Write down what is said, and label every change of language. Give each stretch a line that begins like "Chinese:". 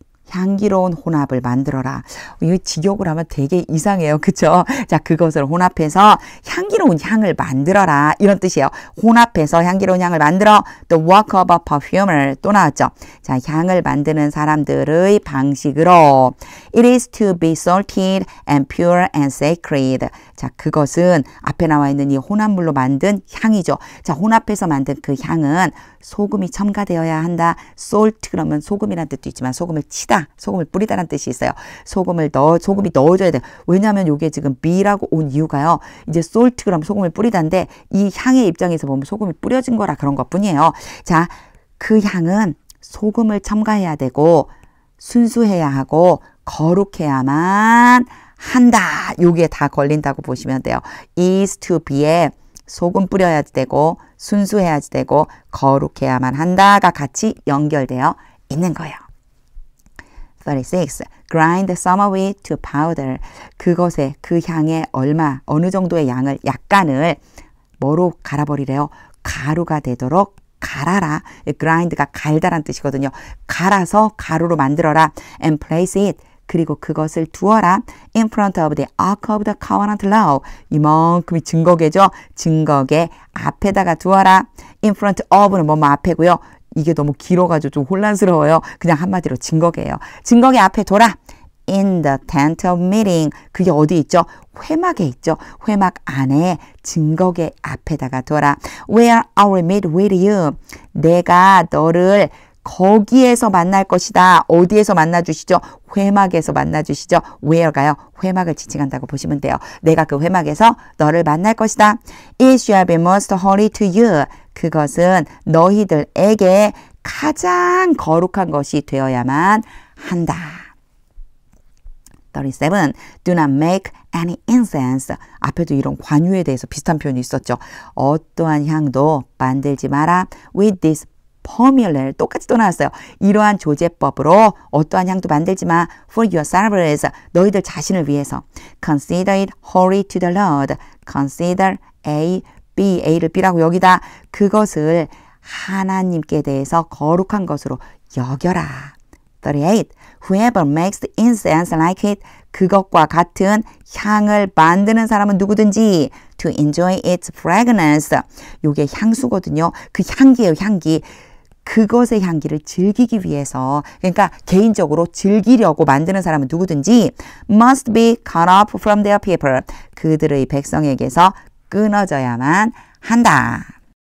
Korean: 향기로운 혼합을 만들어라. 이거 직역을 하면 되게 이상해요. 그쵸? 자, 그것을 혼합해서 향기로운 향을 만들어라. 이런 뜻이에요. 혼합해서 향기로운 향을 만들어.
English: The work of a perfumer.
Korean: 또 나왔죠. 자, 향을 만드는 사람들의 방식으로.
English: It is to be salted and pure and sacred.
Korean: 자, 그것은 앞에 나와 있는 이 혼합물로 만든 향이죠. 자, 혼합해서 만든 그 향은 소금이 첨가되어야 한다. salt 그러면 소금이라는 뜻도 있지만 소금을 치다, 소금을 뿌리다라는 뜻이 있어요. 소금이 넣어줘야 돼요. 왜냐하면 이게 지금 be라고 온 이유가요. 이제 salt 그러면 소금을 뿌리다인데 이 향의 입장에서 보면 소금이 뿌려진 거라 그런 것뿐이에요. 자, 그 향은 소금을 첨가해야 되고 순수해야 하고 거룩해야만 한다. 요게 다 걸린다고 보시면 돼요. is to be에 소금 뿌려야 되고 순수해야 되고 거룩해야만 한다가 같이 연결되어 있는 거예요. 36.
English: Grind some of it to powder.
Korean: 그것에 그 향에 어느 정도의 양을 약간을 뭐로 갈아버리래요? 가루가 되도록 갈아라. grind가 갈다란 뜻이거든요. 갈아서 가루로 만들어라.
English: and place it.
Korean: 그리고 그것을 두어라.
English: in front of the ark of the covenant law.
Korean: 이만큼이 증거계죠. 증거계 앞에다가 두어라. in front of는 뭐뭐 앞에고요. 이게 너무 길어가지고 좀 혼란스러워요. 그냥 한마디로 증거계예요. 증거계 앞에 둬라.
English: in the tent of meeting.
Korean: 그게 어디 있죠? 회막에 있죠. 회막 안에 증거계 앞에다가 둬라.
English: where I will meet with you.
Korean: 내가 너를 거기에서 만날 것이다. 어디에서 만나주시죠? 회막에서 만나주시죠. where가요. 회막을 지칭한다고 보시면 돼요. 내가 그 회막에서 너를 만날 것이다.
English: It shall be most holy to you.
Korean: 그것은 너희들에게 가장 거룩한 것이 되어야만 한다.
English: 37. Do not make any incense.
Korean: 앞에도 이런 관유에 대해서 비슷한 표현이 있었죠. 어떠한 향도 만들지 마라.
English: With this formula.
Korean: 똑같이 또 나왔어요. 이러한 조제법으로 어떠한 향도 만들지 마.
English: For yourselves.
Korean: 너희들 자신을 위해서.
English: Consider it holy to the Lord. Consider A, B,
Korean: A를 B라고 여기다. 그것을 하나님께 대해서 거룩한 것으로 여겨라. 38.
English: Whoever makes the incense like it.
Korean: 그것과 같은 향을 만드는 사람은 누구든지
English: to enjoy its fragrance.
Korean: 요게 향수거든요. 그 향기예요, 향기. 그것의 향기를 즐기기 위해서, 그러니까 개인적으로 즐기려고 만드는 사람은 누구든지
English: must be cut off from their people.
Korean: 그들의 백성에게서 끊어져야만 한다.